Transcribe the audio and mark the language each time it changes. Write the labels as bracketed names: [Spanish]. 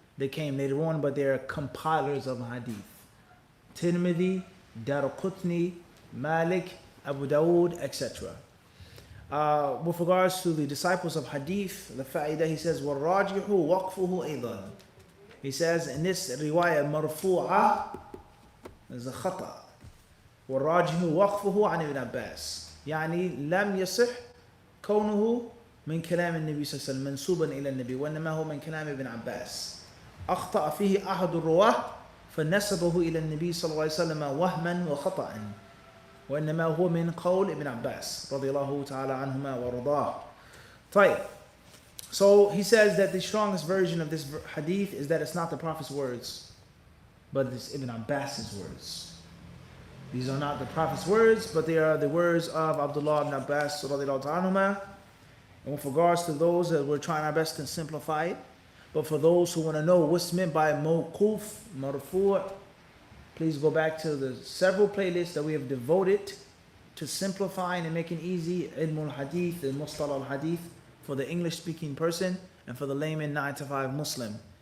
[English] They came later on, but they're compilers of hadith. Tirmidhi, Daraqutni, Malik, Abu Dawood, etc. With regards to the disciples of hadith, the fa'idah, he says, [Arabic] وَالرَّاجِحُ وَقْفُهُ أَيْضًا. [English] He says in this riwayah marfu'ah, there's a khata. [Arabic] وَالرَّاجِحُ وَقْفُهُ عن ابن عباس. يعني لم يصح كونه من كلام النبي صلى الله عليه وسلم منسوبا إلى النبي، وإنما هو من كلام ابن عباس. أخطأ فيه أحد الرواه فنسبه إلى النبي صلى الله عليه وسلم وهما وخطأ، وإنما هو من قول ابن عباس رضي الله تعالى عنهما ورضاه. طيب. [English] So he says that the strongest version of this hadith is that it's not the Prophet's words, but it's Ibn Abbas's words. These are not the Prophet's words, but they are the words of Abdullah ibn Abbas radiallahu anhuma. And with regards to those, that we're trying our best to simplify it. But for those who want to know what's meant by mawquf, marfu', please go back to the several playlists that we have devoted to simplifying and making easy ilm al-hadith and mustalah al-hadith for the English-speaking person and for the layman 9 to 5 Muslim.